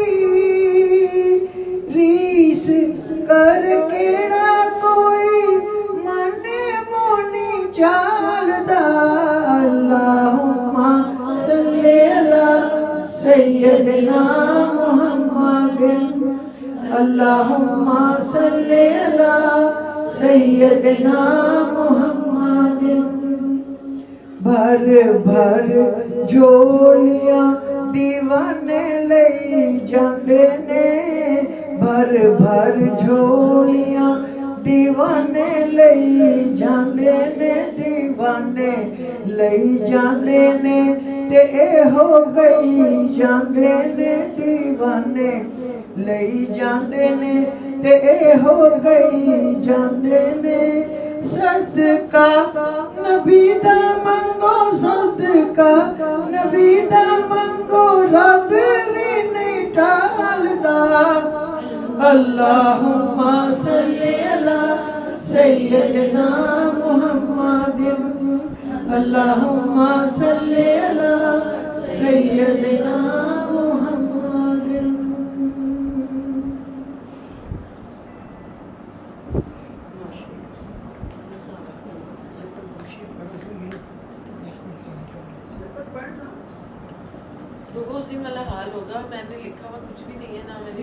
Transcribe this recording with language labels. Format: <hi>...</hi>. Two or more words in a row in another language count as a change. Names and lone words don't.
<pa>ریس کر کیہڑا کوئی منے مونی چالدا</pa> <ar>اللهم صل على سيدنا محمد اللهم صل على سيدنا محمد.</ar> <pa>بھر بھر جھولیاں دیوانے لئی جاندے نے بھر بھر جھولیاں دیوانے لئی جاندے نے دیوانے لئی جاندے نے تے اے ہو گئی جاندے نے دیوانے لئی جاندے نے تے اے ہو گئی جاندے نے. صدقہ نبی دا منگو صدقہ نبی دا منگو رب وی نہیں ٹالدا</pa> <ar>اللهم صل على سيدنا محمد اللهم صل على سيدنا محمد.</ar> <ur>اس دن والا حال ہوگا میں نے لکھا ہوا کچھ بھی نہیں ہے نا میں نے</ur>